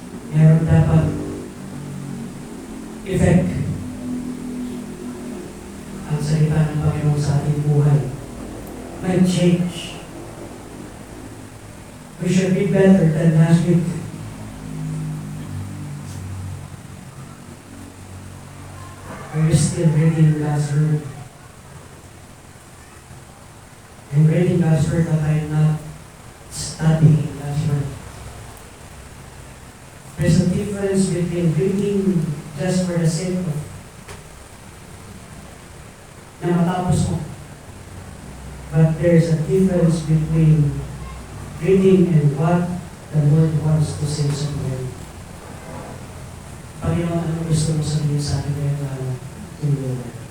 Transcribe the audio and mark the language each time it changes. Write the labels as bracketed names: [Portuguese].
[Filipino] Meron dapat effect ang salita ng Panginoon sa ating buhay. May change. [English] We should be better than last week. Are you still reading God's word? I'm reading God's word, but I'm not studying God's word. There's a difference between reading just for the sake of [Filipino] na matapos mo. [English] But there's a difference between reading and what the Lord wants to say [Filipino] sa buhay. Panginoon, ano gusto mo sabihin sa akin ngayon na tumulong?